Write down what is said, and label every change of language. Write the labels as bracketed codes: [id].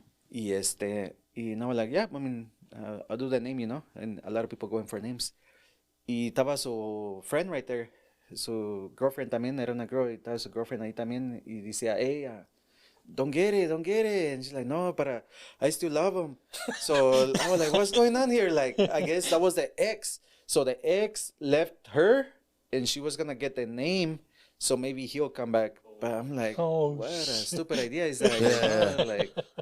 [es] Y [en] now like, yeah, I mean, I'll do the name, you know, and a lot of people going for names. [es] Y estaba su friend [en] right there, [es] su girlfriend también, era una girl, y estaba su girlfriend ahí también, y decía, [en] hey, don't get it. And she's like, no, but I still love him. So I was like, what's going on here? Like, I guess that was the ex. So the ex left her, and she was going to get the name, so maybe he'll come back. But I'm like, what a stupid idea is that? You know? Like,